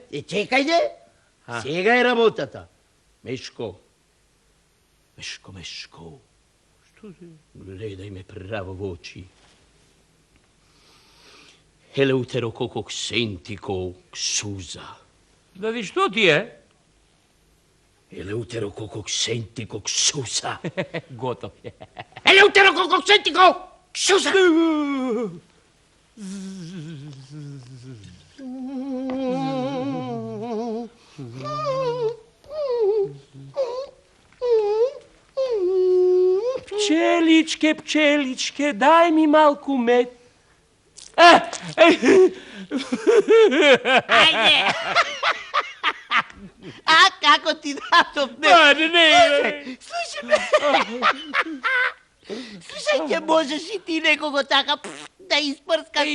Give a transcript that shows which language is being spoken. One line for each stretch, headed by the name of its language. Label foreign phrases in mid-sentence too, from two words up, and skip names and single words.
Macedonian: Чекај де, сега е работата. Мешко, Мешко, Мешко, гледај ме право во очи. Елеутеро сентико ксуза. Да ви што ти е? Елеутеро сентико ксуза. Готов е. Елеутеро сентико ксуза. Пчеличке, пчеличке, дај ми малку мед. Ајде! А како ти дадов мед? Не. Слушай ме! Слушај, ќе можеш и ти некого така да испрскаш?